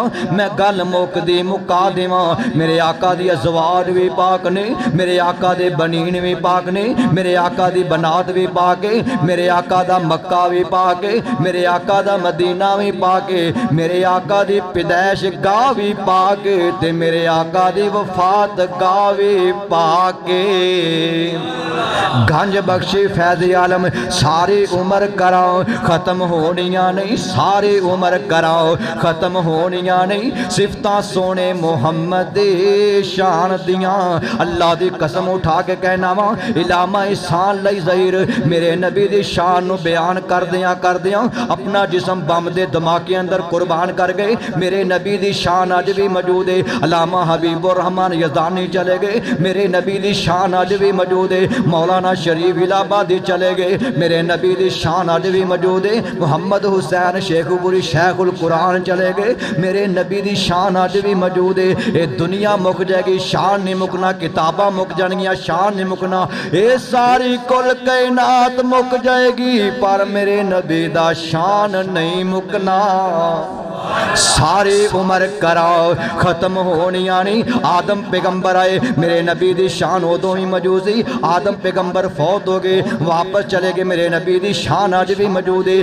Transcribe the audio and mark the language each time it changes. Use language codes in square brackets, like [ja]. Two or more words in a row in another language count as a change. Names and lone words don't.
[pa] میں گل موک دی مکا دیواں، میرے آقا دی ازواج بھی پاک نے، میرے آقا دے بنین بھی پاک نے، میرے آقا دی بنات بھی پاک ہے، میرے آقا دا مکہ بھی پاک ہے، میرے آقا دا مدینہ بھی پاک ہے، میرے آقا دی پیدائش گاہ بھی پاک ہے، تے میرے آقا دی وفات گاہ بھی پاک ہے۔ گنج بخش فیض عالم ساری عمر کراؤ ختم ہونیاں نہیں، ساری عمر کراؤ ختم ہونیاں نہیں، صفتاں سونے محمد شان دیاں، اللہ دی قسم اٹھا کے کہنا وا علامہ احسان لئی ظہیر میرے نبی دی شان نو بیان کر دیاں اپنا جسم بم دے دھماکے اندر قربان کر گئے، میرے نبی دی شان اج بھی موجود ہے۔ علامہ حبیب الرحمن یزدانی چلے گئے، میرے نبی دی شان اج بھی موجود ہے۔ مولانا شریف الہ آبادی چلے گئے، میرے نبی دی شان اج بھی موجود ہے۔ محمد حسین شیخ پوری شیخ القرآن چلے گئے، میرے نبی دی شان اج بھی موجود ہے۔ اے دنیا مک جائے گی شان نہیں مکنا، کتاباں مک جانگیاں شان نہیں مکنا، اے ساری کل کائنات مک جائے گی پر میرے نبی دا شان نہیں مکنا۔ ساری عمر کراؤ ختم ہونیاں نہیں۔ آدم پیغمبر آئے، میرے نبی دی شان ادوں ہی موجود سی، آدم پیغمبر فوت ہو گئے واپس چلے گئے، میرے نبی دی شان اج بھی موجود ہے۔